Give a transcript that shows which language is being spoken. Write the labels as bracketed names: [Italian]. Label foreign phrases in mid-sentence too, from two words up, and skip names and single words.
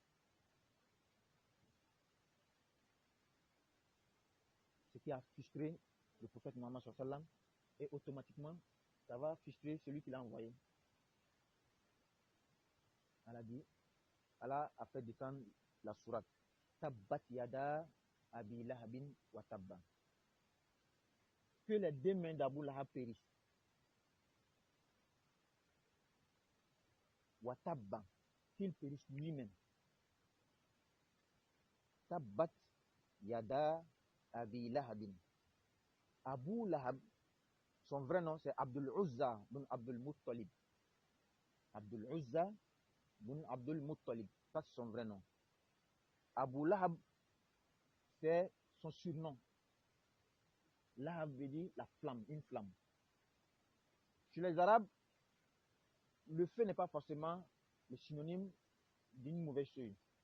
[French] Ce qui a frustré le prophète Muhammad et automatiquement ça va frustrer celui qui l'a envoyé. Allah a fait descendre la sourate [Arabic] تبت يدا أبي لهب وتب. [French] Que les deux mains d'Abu Lahab périssent. [Arabic] وتب, [French] qu'il périsse lui-même. [Arabic] تبت يدا أبي لهب. [French] Abu Lahab, son vrai nom c'est Abdul Uzza bin Abdul Muttalib. Abdul Uzza bin Abdul Muttalib, ça c'est son vrai nom. Abu Lahab, c'est son surnom. Lahab veut dire la flamme, une flamme. Chez les Arabes, le feu n'est pas forcément le synonyme d'une mauvaise chose.